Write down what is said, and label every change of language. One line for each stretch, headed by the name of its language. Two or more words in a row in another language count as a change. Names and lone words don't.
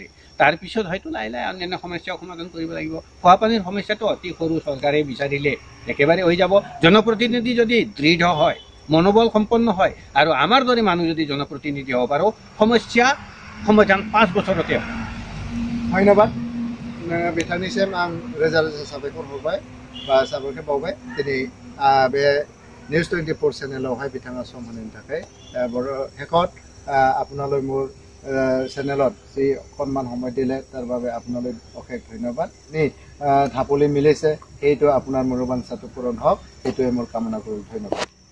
Assamese: তাৰপিছত হয়তো লাহে লাহে অন্যান্য সমস্যাও সমাধান কৰিব লাগিব। খোৱাপানীৰ সমস্যাটো অতি সৰু, চৰকাৰে বিচাৰিলে একেবাৰে হৈ যাব। জনপ্ৰতিনিধি যদি দৃঢ় হয়, মনোবল সম্পন্ন হয় আৰু আমাৰ দৰে মানুহ যদি জনপ্ৰতিনিধি হ'ব পাৰোঁ, সমস্যা সমাধান 5 বছৰতে হয়। ধন্যবাদ।
Bodo: बिथांनिसिम आं रोजा रोजा साबायखर हरबाय बा साबायखर बावबाय दिनै बे निउज 24 चेनेलावहाय बिथाङा सम होनायनि थाखाय।
Assamese: শেষত আপোনালৈ মোৰ চেনেলত যি সন্মান সময় দিলে তাৰ বাবে আপোনালৈ অশেষ ধন্যবাদ। ঢাপলি মিলিছে, সেইটো আপোনাৰ মনোবাঞ্ছাটো পূৰণ হওক, সেইটোৱে মোৰ কামনা কৰোঁ। ধন্যবাদ।